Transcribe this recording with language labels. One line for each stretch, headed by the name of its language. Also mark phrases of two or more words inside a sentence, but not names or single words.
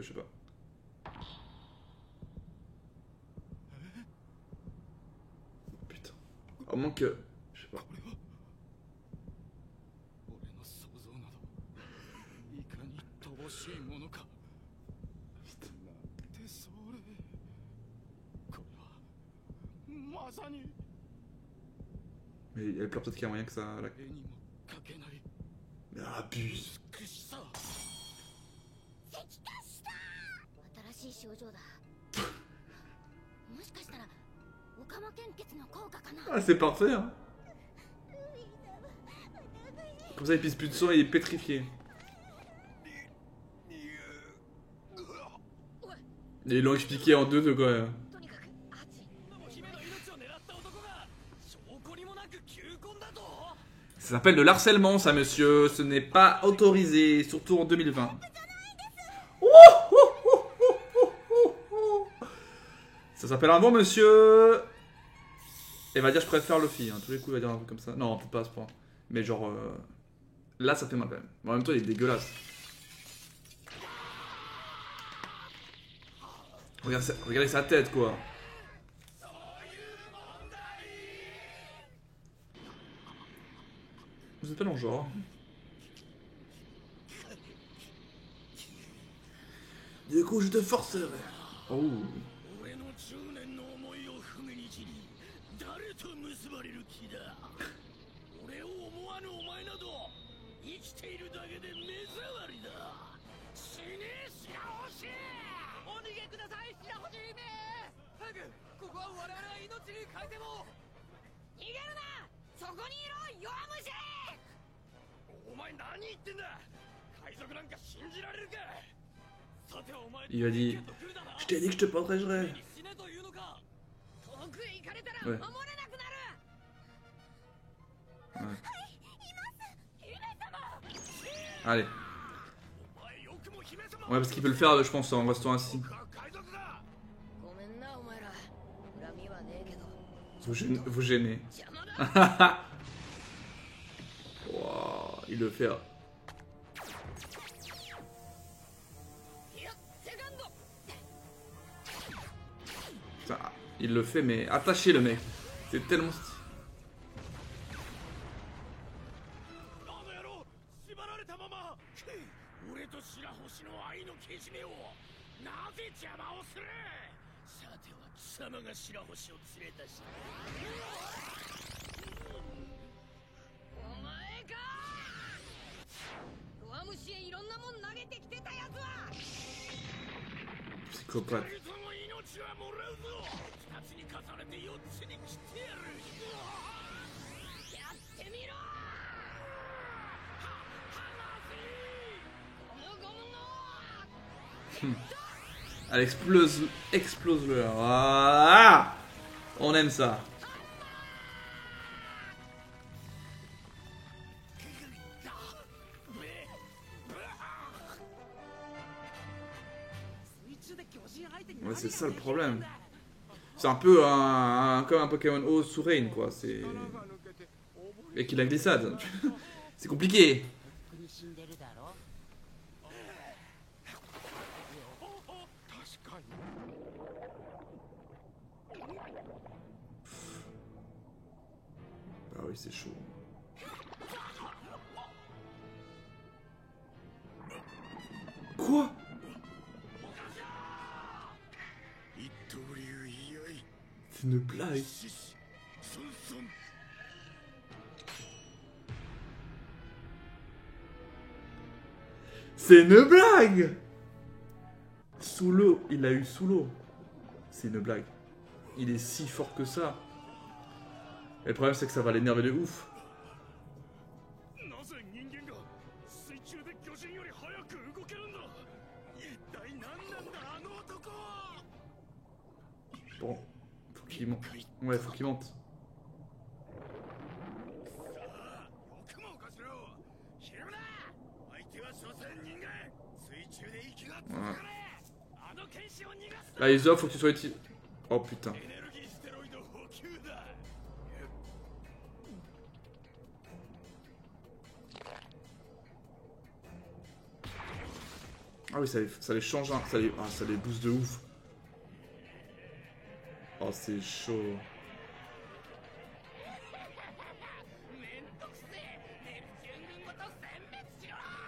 French: Je sais pas. Putain. À moins que. Je sais pas.
Japanese: 俺の想像などいかに乏しいものかなんてそれこれはまさに
French: Mais il y a plein peut-être qu'il y a moyen que ça...
Japanese: 絵にも描けない
French: Mais abuse.
Japanese: 美しさ。新しい症状だもしかしたらオカマ献血の効果かな
French: Ah, c'est parfait, hein. Comme ça, il pisse plus de sang et il est pétrifié. Et ils l'ont expliqué en deux de quoi.
Japanese: とにかくハチ姫の命を狙った男が証拠にもなく求婚だと
French: Ça s'appelle de l'harcèlement, ça, monsieur. Ce n'est pas autorisé, surtout en 2020. Ça s'appelle un bon monsieur. Et va dire je préfère Luffy. Hein. Tous les coups, il va dire un truc comme ça. Non, peut-être pas à ce point. Mais genre... Là, ça fait mal quand même. En même temps, il est dégueulasse. Regardez sa tête, quoi. Vous êtes pas dans le genre. Du coup, je te forcerai. Oh.
Japanese: 俺の10年の思いを踏みにじり誰と結ばれる気だ俺を思わぬお前など生きているだけで目障りだ死ね白星お逃げください白星姫ハグここは我々が命に変えても逃げるなそこにいろ弱虫お前何言ってんだ海賊なんか信じられるかさてお前
French: Il a dit, je t'ai dit que je te protégerais.
Japanese: 死ねというのか遠くへ行かれたら
French: Ouais.
Japanese: 守れなくなる
French: Ouais.
Japanese: 姫様
French: Allez.
Japanese: お前よくも姫様
French: Ouais, parce qu'il peut le faire, je pense, en restant assis.
Japanese: 海賊だごめんなお前ら恨みはねえけど
French: Vous gênez.
Japanese: 邪魔だ
French: Wow, il le fait. Hein.
Japanese: いやセカンド
French: Putain, il le fait, mais attaché le mec. C'est tellement...
Japanese: あの野郎縛られたまま俺と白星の愛のけじめをなぜ邪魔をするさては貴様が白星を連れ出したお前か弱虫へいろんなもん投げてきてたやつは
French: Psychopathe.
Japanese: 二人とも命はもらうぞ二つに重ねて四つに切ってやるやってみろゴムゴムの
French: Elle explose-le. Ah, on aime ça.
Japanese: 水中で巨人相手に
French: Ouais, c'est ça le problème. C'est un peu comme un Pokémon O sous Rain, quoi. C'est... Et qu'il a glissade. C'est compliqué.
Japanese: 苦しんでるだろ確かに
French: Ah oui, c'est chaud. Quoi?
Japanese: 一刀流居合
French: C'est une blague.
Japanese: 獅子ソンソン
French: C'est une blague! Sous l'eau, il l'a eu sous l'eau. C'est une blague. Il est si fort que ça. Et le problème, c'est que ça va l'énerver de ouf.
Japanese: なぜ人間が水中で巨人より早く動けるんだ一体何なんだあの男
French: Bon, faut qu'il monte. Ouais, faut qu'il monte.
Japanese: さあよくもおかしろひるむな相手は所詮人間水中で息がつかれあの剣士を逃がす
French: Là, Iso, faut que tu sois utile. Oh putain.
Japanese: エネルギーステロイド補給だ
French: Ah oui, ça les change, hein. Ça les booste de ouf. Oh, c'est chaud.
Japanese: めんどくせえネプチューン軍ごと殲滅しろ